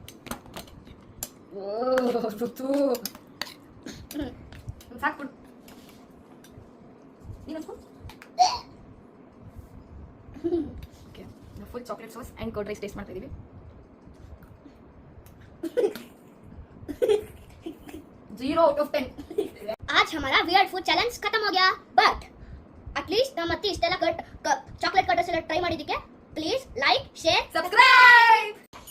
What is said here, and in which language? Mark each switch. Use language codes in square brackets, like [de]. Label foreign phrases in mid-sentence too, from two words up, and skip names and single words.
[kn] ಓ ಋತು, ಸಾಕ್ ಕೊಡು. ನೀನು ಓಕೆ, ನಾವು [en] full chocolate sauce and curd rice [kn] ಟೇಸ್ಟ್ ಮಾಡ್ತಾ ಇದೀವಿ. [en] 0 out of 10. [hi] आज हमारा [en] weird food challenge [hi] खत्म हो गया, [en] but at least [kn] ನಮ್ಮ ಅತ್ತಿ ಇಷ್ಟೆಲ್ಲ ಚಾಕ್ಲೇಟ್ ಕಟ್ ಎಲ್ಲ ಟ್ರೈ ಮಾಡಿದ್ದಕ್ಕೆ [en] please like share ಸಬ್ಸ್ಕ್ರೈಬ್.